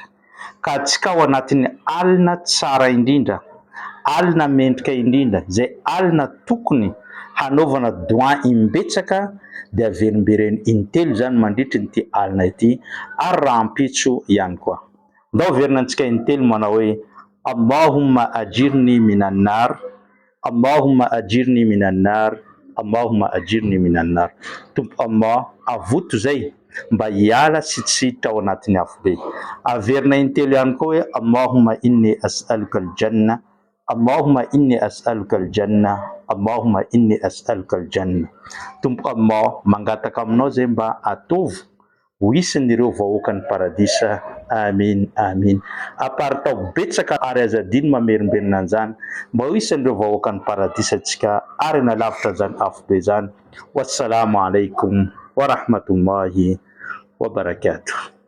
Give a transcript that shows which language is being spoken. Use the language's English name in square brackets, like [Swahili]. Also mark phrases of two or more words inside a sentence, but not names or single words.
[Malagasy] Ka antsika ao anatin'ny alina tsara indrindra, alina mendrika indrindra, izay alina tokony hanaovana doa imbetsaka, dia averimbereny intelo izany mandritra n'ity alina ity ary raha ampitso ihany koa. Ndao averina antsika intelo manao hoe [Arabic] اللهم أجرني من النار، اللهم أجرني من النار، اللهم أجرني من النار. [Malagasy] Tompo Allah, avoto zay mba hiala sy tsy hiditra ao anatin'ny afobe. Averina intelo ihany koa hoe [Arabic] اللهم إني أسألك الجنة، اللهم إني أسألك الجنة، اللهم إني أسألك الجنة. [Malagasy] Tompo Allah, mangataka aminao zay mba ataovy ho isan'ireo vahoakan'ny paradisa. Amin, amin. Aparitao betsaka ary azadiny mamerimberina an'izany mba ho isan'ireo vahoakan'ny paradisa antsika ary nalavitra an'izany afobe izany. [Arabic] والسلام عليكم ورحمة الله وبركاته.